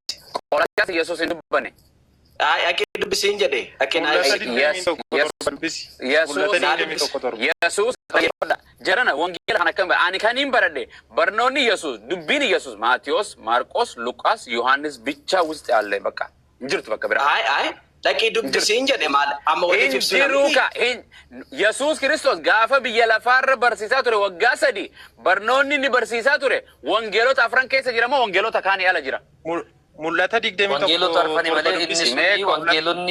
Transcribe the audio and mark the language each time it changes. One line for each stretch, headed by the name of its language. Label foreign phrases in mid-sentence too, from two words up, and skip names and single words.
Oromo: Qolaasiyaas Yesuus hin dubbanne. Akka dubbisiin jedhe akka Yesuus jarana wangeela kana kan ani kanin baradhe barnoonni Yesuus dubbiin Yesuus Maatiyos Maarqos Luqaas Yohaannis bicha
Amharic: ውስጥ ያለ በቃ እንጅርቱ በቃ ብራ
Oromo: Dhaqii dubbisiin jedhe maal amma waliif ibsu Yesuus Kiristoos gaafa biyya lafaarra barsiisaa ture waggaa 3 barnoonni inni barsiisaa ture wangeelota afran keessa jira moo wangeelota kaan ala jira mul'ata 21 wangeelota arfanii malee inni wangeelonni